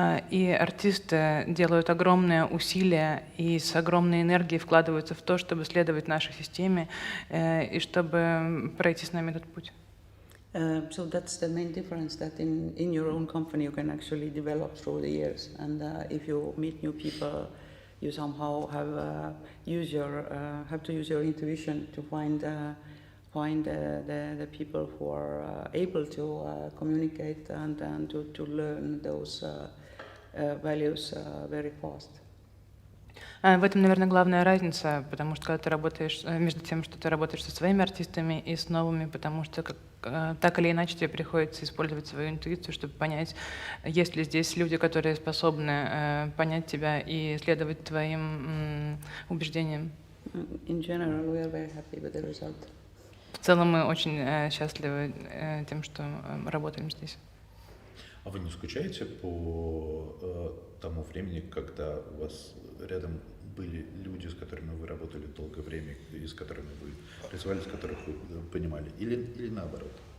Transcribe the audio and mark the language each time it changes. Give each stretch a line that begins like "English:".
Russian: И артисты делают огромные усилия и с огромной энергией вкладываются в то, чтобы следовать нашей системе и чтобы пройти с нами этот путь.
English: So that's the main difference, that in your own company you can actually develop through the years, and if you meet new people, you somehow have to use your intuition to find the people who are able to communicate and to learn those values very fast.
Russian: В этом, наверное, главная разница, потому что когда ты работаешь между тем, что ты работаешь со своими артистами и с новыми, потому что так или иначе тебе приходится использовать свою интуицию, чтобы понять, есть ли здесь люди, которые способны понять тебя и следовать твоим убеждениям.
English: In general, we are very happy with the result.
Russian: В целом мы очень счастливы тем, что работаем здесь. А вы не скучаете по тому времени, когда у вас рядом были люди, с которыми вы работали долгое время, и с которыми вы рисовали, с которых вы понимали, или наоборот?